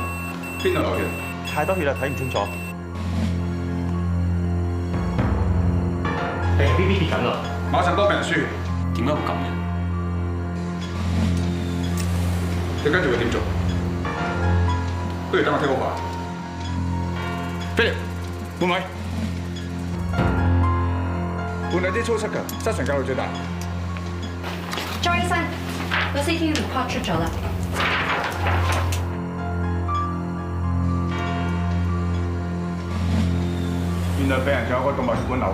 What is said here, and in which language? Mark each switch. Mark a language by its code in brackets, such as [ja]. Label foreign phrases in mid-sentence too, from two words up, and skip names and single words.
[yue] 邊度流血？太多血啦，睇唔清楚。病人 BB 跌緊啦，馬上幫病人輸血。點解會咁嘅？你跟住會點做？不如等我 [en] take over。 [yue] Philip，換位。換兩支粗塞㗎，失常教到最大。莊醫生，個 [en] CT report [yue] 出咗啦。原來病人仲有個動脈血管瘤，